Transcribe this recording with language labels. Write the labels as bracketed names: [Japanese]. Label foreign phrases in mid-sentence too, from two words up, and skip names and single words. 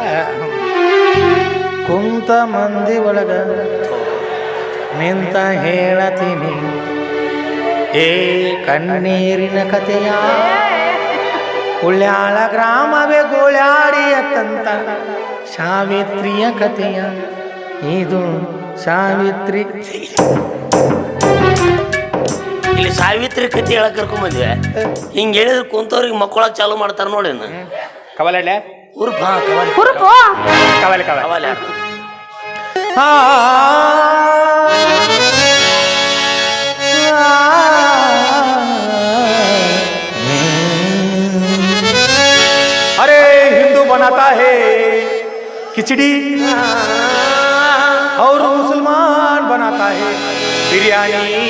[Kannada] ಕುಂತ ಮಂದಿ ಒಳಗ ನಿಂತ ಹೇಳತೀನಿ ಏ ಕಣ್ಣೀರಿನ ಕಥೆಯ, ಉಳ್ಯಾಳ ಗ್ರಾಮವೇ ಗೋಳ್ಯಾಡಿಯ ತಂತ ಸಾವಿತ್ರಿಯ ಕಥೆಯ, ಇದು ಸಾವಿತ್ರಿ. ಇಲ್ಲಿ ಸಾವಿತ್ರಿ ಕಥೆ ಹೇಳಕ್ ಕರ್ಕೊಂಡ್ ಬಂದ್ವಿ. ಹಿಂಗ ಹೇಳಿದ್ರೆ ಕುಂತವ್ರಿಗೆ ಮಕ್ಕಳ ಚಾಲು ಮಾಡ್ತಾರ ನೋಡಿ. ಕವಲಡ್ಲೆ ಉರ್ಫ ಕವಾಲಿ ಹುರುಪು ಕವಲೆ ಕವಲೆ ಕವಾಲಿ ಹಾಡು. [Hindi] अरे हिंदू बनाता है खिचड़ी और मुसलमान बनाता है बिरयानी।